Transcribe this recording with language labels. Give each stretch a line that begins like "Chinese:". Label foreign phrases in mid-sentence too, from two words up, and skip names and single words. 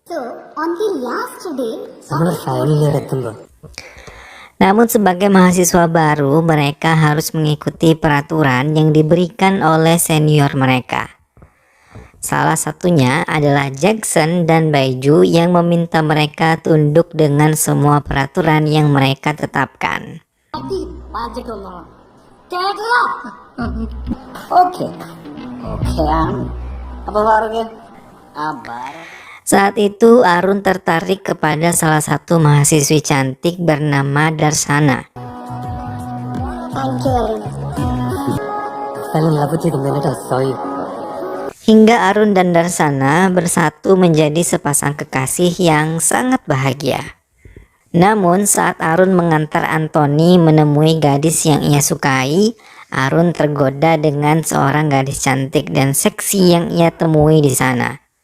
Indonesian: Namun sebagai mahasiswa baru, mereka harus mengikuti peraturan yang diberikan oleh senior mereka. Salah satunya adalah Jackson dan Baiju yang meminta mereka tunduk dengan semua peraturan yang mereka tetapkan.
English: oke oke ആണ്.
Malayalam: അപ്പൊ പറഞ്ഞു
Indonesian: Saat itu Arun tertarik kepada salah satu mahasiswi cantik bernama Darsana.
English: Thank you, Arun.
Indonesian: Hingga Arun dan Darsana bersatu menjadi sepasang kekasih yang sangat bahagia. Namun saat Arun mengantar Anthony menemui gadis yang ia sukai, Arun tergoda dengan seorang gadis cantik dan seksi yang ia temui di sana.